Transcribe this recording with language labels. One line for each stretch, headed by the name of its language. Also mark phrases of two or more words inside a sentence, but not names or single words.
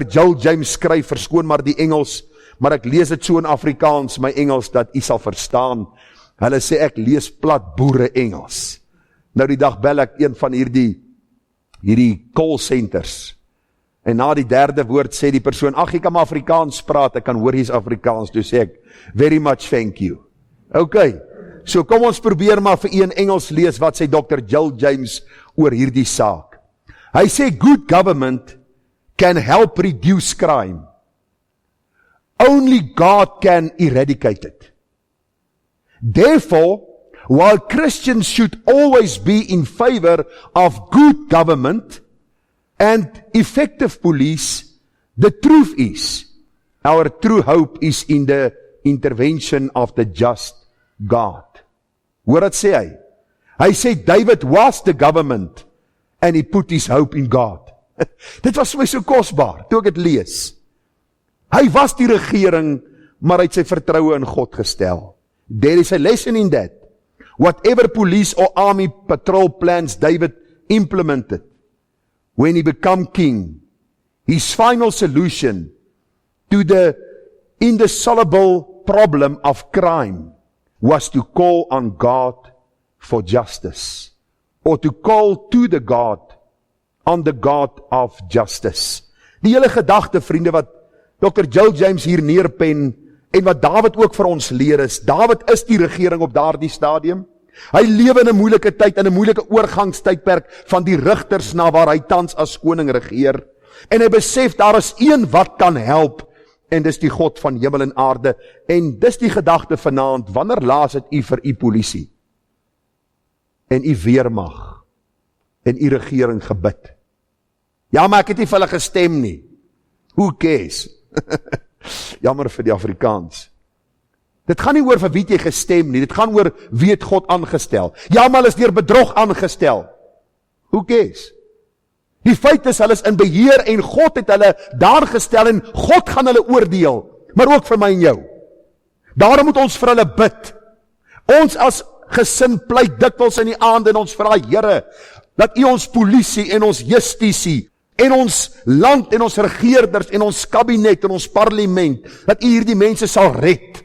Afrikaans: Jill James skryf, verskoon maar die Engels, maar ek lees dit so in Afrikaans, my Engels, dat u sal verstaan. Hulle sê ek lees plat boere Engels. Nou die dag bel ek een van hierdie
English: call centers.
Afrikaans: En na die derde woord sê die persoon, ag, ek kan maar Afrikaans praat, ek kan hoor hier's Afrikaans. Toe sê ek,
English: very much thank you.
Afrikaans: Okay, so kom ons probeer maar vir een Engels lees, wat sê Dr. Jill James oor hierdie saak. Hy sê,
English: good government can help reduce crime. Only God can eradicate it. Therefore, while Christians should always be in favor of good government and effective police, the truth is, our true hope is in the intervention of the just God.
Afrikaans: Hoor wat sê hy? Hy sê
English: David was the government and he put his hope in God.
Afrikaans: Dit was vir my so kosbaar, toe ek dit lees. Hy was die regering, maar hy het sy vertroue in God gestel.
English: There is a lesson in that. Whatever police or army patrol plans David implemented when he became king, his final solution to the indissoluble problem of crime was to call on God for justice, or to call to the God, on the God of justice.
Afrikaans: Die hele gedagte, vriende, wat Dr. Jill James hier neerpen, en wat Dawid ook vir ons leer is, Dawid is die regering op daardie stadium. Hy lewe in 'n moeilike tyd, in 'n moeilike oorgangstydperk van die rigters na waar hy tans as koning regeer. En hy besef daar is een wat kan help, en dis die God van hemel en aarde. En dis die gedagte vanaand, wanneer laas het u vir u polisie en u weermag en u regering gebid? Ja, maar ek het nie vir hulle gestem nie.
English: Who cares?
Afrikaans: Jammer vir die Afrikaans. Dit gaan nie oor vir wie jy gestem nie, dit gaan oor wie het God aangestel. Ja, maar hulle is deur bedrog aangestel.
English: Who cares?
Afrikaans: Die feit is, hulle is in beheer en God het hulle daar gestel en God gaan hulle oordeel, maar ook vir my en jou. Daarom moet ons vir hulle bid. Ons as gesin pleit dikwels in die aand en ons vra, Here, dat U ons polisie en ons justisie en ons land en ons regeerders en ons kabinet en ons parlement, dat U hierdie mense sal red.